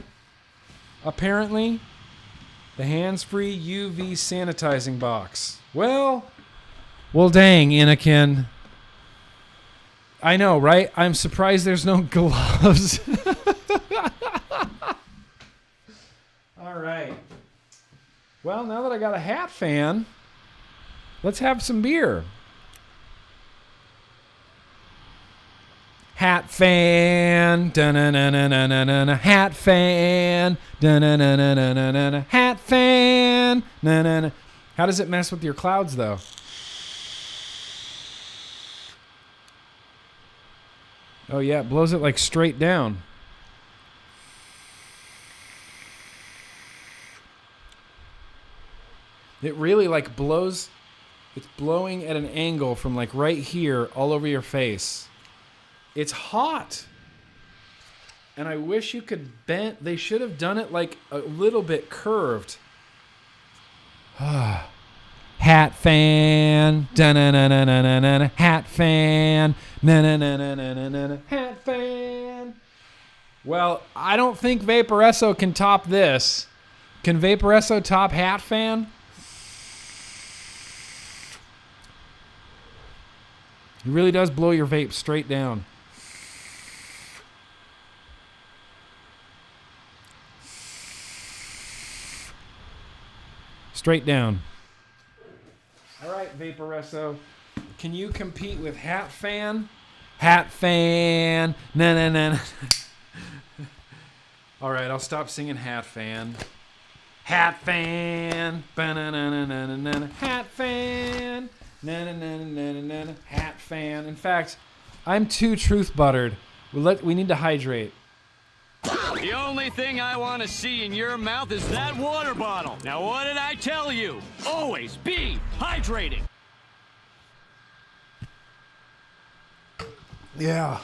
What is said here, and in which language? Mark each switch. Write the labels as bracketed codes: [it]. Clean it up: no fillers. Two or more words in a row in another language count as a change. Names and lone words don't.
[en] Apparently, the hands-free UV sanitizing box. Well, dang, Anakin. I know, right? I'm surprised there's no gloves. All right. Well, now that I got a hat fan, let's have some beer. Hat fan, da-na-na-na-na-na-na, hat fan, da-na-na-na-na-na-na, hat fan, na-na-na. How does it mess with your clouds, though? Oh, yeah, it blows it, like, straight down. It really, like, blows. It's blowing at an angle from, like, right here all over your face. It's hot. And I wish you could bend. They should have done it, like, a little bit curved. Hat fan. Da-na-na-na-na-na-na. Hat fan. Na-na-na-na-na-na-na. Hat fan. Well, I don't think Vaporesso can top this. Can Vaporesso top hat fan? It really does blow your vape straight down. Straight down. All right, Vaporesso. Can you compete with Hat Fan? Hat Fan. Na na na na. All right, I'll stop singing Hat Fan. Hat Fan. Ba-na-na-na-na-na-na. Hat Fan. Na-na-na-na-na-na. Hat Fan. In fact, I'm too truth buttered. We need to hydrate. The only thing I want to see in your mouth is that water bottle. Now, what did I tell you? Always be hydrating. Yeah.